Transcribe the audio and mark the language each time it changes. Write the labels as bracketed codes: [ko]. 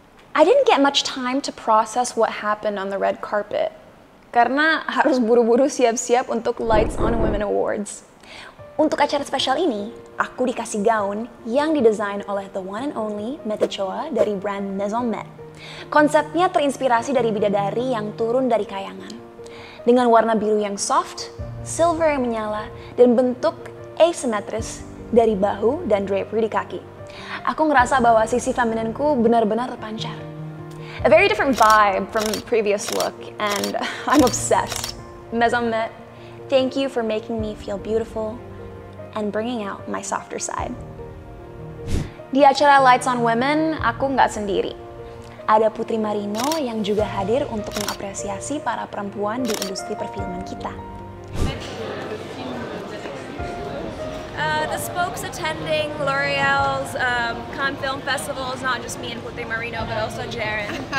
[en] I didn't get much time to process what happened on the red carpet. [id] Karena harus buru-buru siap-siap untuk Lights on Women Awards. Untuk acara spesial ini, aku dikasih gaun yang didesain oleh [en] the one and only [id] Mette Choa dari brand Maison Met. Konsepnya terinspirasi dari bidadari yang turun dari kayangan. Dengan warna biru yang soft, silver yang menyala, dan bentuk asimetris dari bahu dan drapery di kaki. Aku ngerasa bahwa sisi femininku benar-benar terpancar. [en] A very different vibe from the previous look, and I'm obsessed. Maison Met, thank you for making me feel beautiful and bringing out my softer side. [id] Di acara Lights on Women, aku nggak sendiri. Ada Putri Marino yang juga hadir untuk mengapresiasi para perempuan di industri perfilman kita. [en] The spokes attending L'Oreal's Cannes Film Festival is not just me and Putri Marino, but also Jaren.